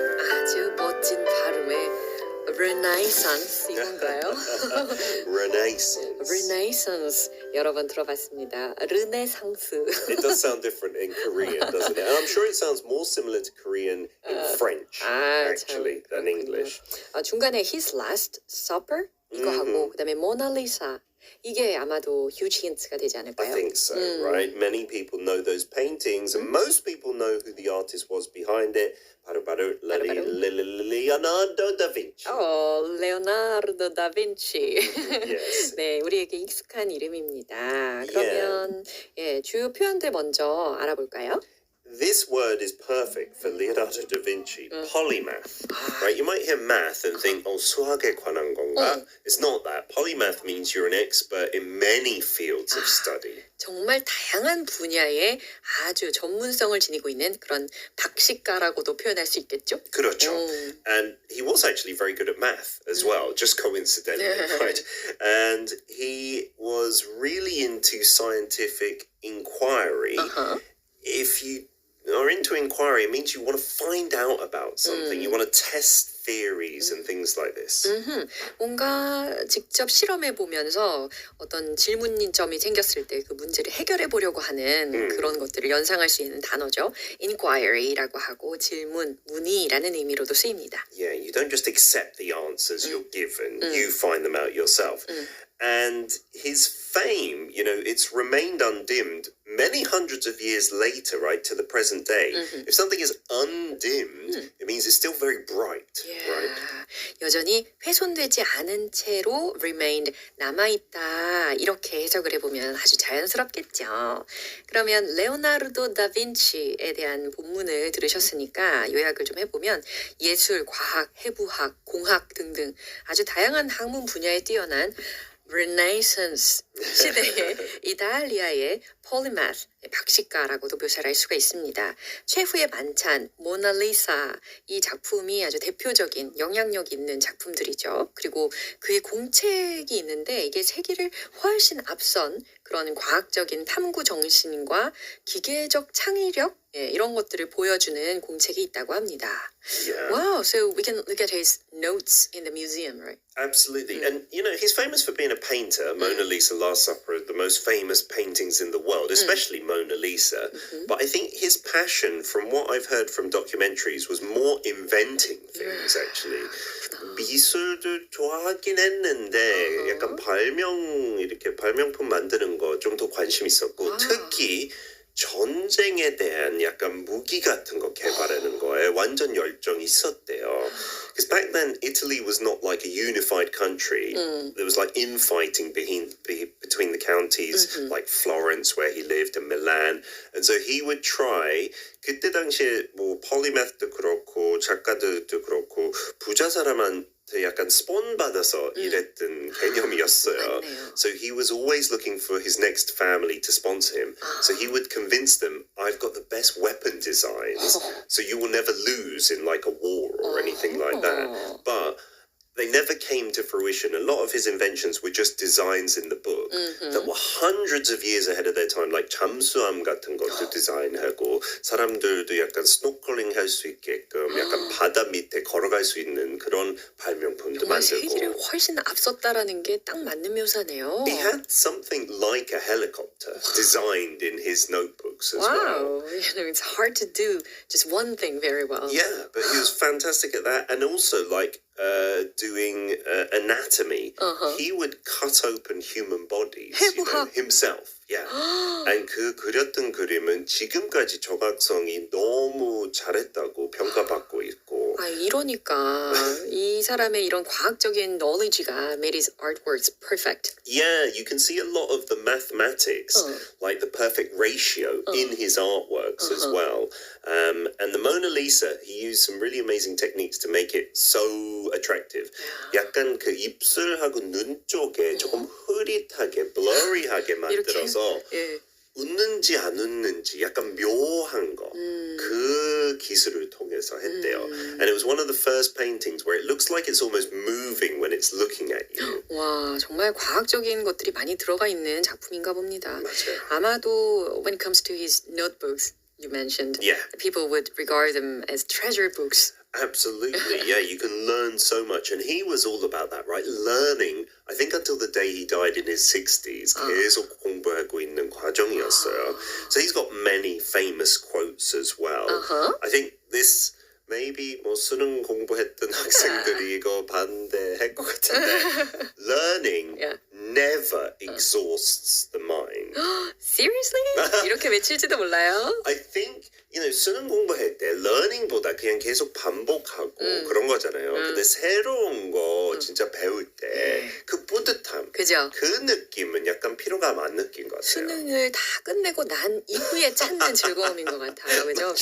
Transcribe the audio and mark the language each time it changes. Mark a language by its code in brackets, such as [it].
[ko] 아주 멋진 발음의 Renaissance 이건가요? [en] Renaissance. [ko] Renaissance 여러 번 들어봤습니다. 르네상스. [en] It does sound different in Korean, doesn't it? And I'm sure it sounds more similar to Korean in French, actually, than English. [ko] 중간에 His Last Supper 이거 하고 그다음에 Mona Lisa 이게 아마도 huge 힌트가 되지 않을까요? [en] I think so, right? Many people know those paintings, and most people know who the artist was behind it. Leonardo da Vinci. [ko] 레오나르도 다빈치. [en] Yes. [ko] 네, 우리에게 익숙한 이름입니다. 그러면 예, 주요 표현들 먼저 알아볼까요? [en] This word is perfect for Leonardo da Vinci, polymath. Right? You might hear math and think, [ko] 수학에 관한 건가? [en] It's not that. Polymath means you're an expert in many fields of study. [ko] 정말 다양한 분야에 아주 전문성을 지니고 있는 그런 박식가라고도 표현할 수 있겠죠? 그렇죠. [en] And he was actually very good at math as well, just coincidentally, right? And he was really into scientific inquiry. If you are into inquiry, it means you want to find out about something. You want to test theories and things like this. [ko] 뭔가 직접 실험해 보면서 어떤 질문점이 생겼을 때 그 문제를 해결해 보려고 하는 그런 것들을 연상할 수 있는 단어죠. Inquiry라고 하고 질문, 문의라는 의미로도 쓰입니다. [en] Yeah, you don't just accept the answers you're given. You find them out yourself. And his fame, you know, it's remained undimmed many hundreds of years later, right, to the present day. If something is undimmed, it means it's still very bright, right? [ko] 여전히 훼손되지 않은 채로 remained 남아있다 이렇게 해석을 해보면 아주 자연스럽겠죠. 그러면 레오나르도 다빈치에 대한 본문을 들으셨으니까 요약을 좀 해보면 예술, 과학, 해부학, 공학 등등 아주 다양한 학문 분야에 뛰어난 Renaissance 시대의 이탈리아의 polymath, 박식가라고도 묘사를 할 수가 있습니다. 최후의 만찬, 모나리사 이 작품이 아주 대표적인 영향력 있는 작품들이죠. 그리고 그의 공책이 있는데 이게 세기를 훨씬 앞선 그런 과학적인 탐구 정신과 기계적 창의력 이런 것들을 보여주는 공책이 있다고 합니다. [en] Yeah. Wow, so we can look at his notes in the museum, right? Absolutely. And, you know, he's famous for being a painter. Mona Lisa, Last Supper are the most famous paintings in the world, especially Mona Lisa. But I think his passion, from what I've heard from documentaries, was more inventing things, actually. [ko] 미술도 좋아하긴 했는데 약간 이렇게 발명품 만드는 거 좀 더 관심 있었고 특히 전쟁에 대한 약간 무기 같은 거 개발하는 거에 완전 열정이 있었대요. [en] Because back then Italy was not like a unified country. There was like infighting between the counties, like Florence where he lived and Milan. And so he would try. [ko] 그때 당시에 뭐 polymath도 그렇고 작가들도 그렇고 부자 사람한테 약간 스폰 받아서 일했던 개념이었어요. [en] So he was always looking for his next family to sponsor him. So he would convince them, I've got the best weapon designs, so you will never lose in like a war or anything like that. But they never came to fruition. A lot of his inventions were just designs in the book that were hundreds of years ahead of their time, like [ko] 잠수함 같은 것도 디자인하고 사람들도 약간 스노클링 할 수 있게끔 약간 바다 밑에 걸어갈 수 있는 그런 발명품도 정말 만들고. 세기를 훨씬 앞섰다라는 게 딱 맞는 묘사네요. [en] He had something like a helicopter designed in his notebooks as well. Wow, you know, it's hard to do just one thing very well. Yeah, but he was fantastic at that, and also like doing anatomy. He would cut open human bodies, you know, himself. Yeah. [ko] And 그 그렸던 그림은 지금까지 조각성이 너무 잘했다고 평가받고 있고. 아, 이러니까 이 사람의 이런 과학적인 knowledge가 [en] made his artworks perfect. Yeah, you can see a lot of the mathematics, like the perfect ratio, in his artworks as well. And the Mona Lisa, he used some really amazing techniques to make it so attractive. [ko] 약간 그 입술하고 눈 쪽에 조금 흐릿하게, blurry하게 만들어서 예. 웃는지 안 웃는지 약간 묘한 거, 그 기술을 통해서 했대요. [en] And it was one of the first paintings where it looks like it's almost moving when it's looking at you. [ko] 와, 정말 과학적인 것들이 많이 들어가 있는 작품인가 봅니다. 맞아요. [en] 아마도 when it comes to his notebooks you mentioned, Yeah. people would regard them as treasure books. Absolutely, yeah, you can learn so much. And he was all about that, right? Learning, I think until the day he died in his 60s, [ko] 계속 공부하고 있는 과정이었어요. [en] So he's got many famous quotes as well. I think this, maybe [ko] 뭐 수능 공부했던 학생들이 이거 반대할 것 같은데 Learning [en] Yeah. never exhausts the mind. Seriously? [ko] 이렇게 외칠지도 몰라요. [en] I think, [ko] 수능 공부할 때 learning보다 그냥 계속 반복하고 그런 거잖아요. 근데 새로운 거 진짜 배울 때 그 뿌듯함, 그죠? 그 느낌은 약간 피로감 안 느낀 것 같아요. 수능을 다 끝내고 난 이후에 찾는 즐거움인 것 같아요. 그죠?